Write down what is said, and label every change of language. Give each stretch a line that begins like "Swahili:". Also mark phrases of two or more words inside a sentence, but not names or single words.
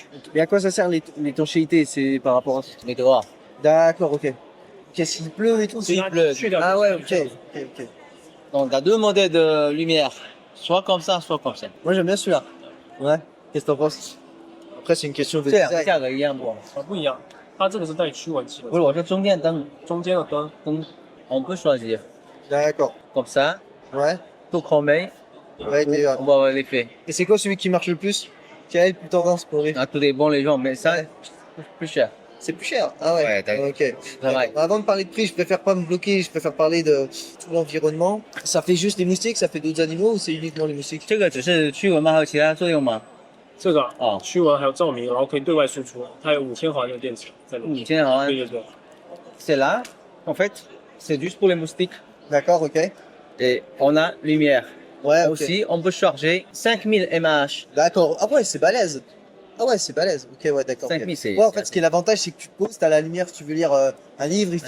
French: Et à quoi ça sert l'étanchéité? C'est par rapport à... Les droits. D'accord, ok. Qu'est-ce qu'il pleut et tout? Il pleut. Ah ouais, ok. Donc, tu as deux modèles de lumière. Soit comme ça, soit comme ça. Moi j'aime bien celui-là. Ouais. Qu'est-ce que t'en penses? Après c'est une question de
Chinese: 这两个
French: design.
Chinese: 价格一样不？不一样，它这个是带驱蚊器的不，是，我说中间灯，中间的灯，
French: on peut choisir. D'accord. Comme ça, Ouais. tout chromé, Ouais, on va voir l'effet. Et c'est quoi celui qui marche le plus? Qui a le plus tendance pour lui? Ah, tout dépend les gens, mais ça, Ouais. plus cher. C'est plus cher. Ah ouais. Ouais, t'as vu. Ok. Travail. D'accord. Avant de parler de prix, je préfère pas me bloquer, je préfère parler de tout l'environnement. Ça fait juste les moustiques, ça fait d'autres animaux ou c'est uniquement les moustiques?
Chinese: 这个只是驱蚊吗？还有其他作用吗？这个哦驱蚊还有照明，然后可以对外输出，它有5000毫安的电池在里面。 5000毫安。对对对，
French: C'est là, en fait, c'est juste pour les moustiques. D'accord, ok. Et on a lumière. Ouais, ok. Aussi, on peut charger 5000 mAh. D'accord. Ah ouais, c'est balèze. Ah ouais, c'est balèze. Ok, ouais, d'accord. 5000, c'est... Ouais, en fait, ce qui est l'avantage, c'est que tu te poses, t'as la lumière, si tu veux lire un livre, il fait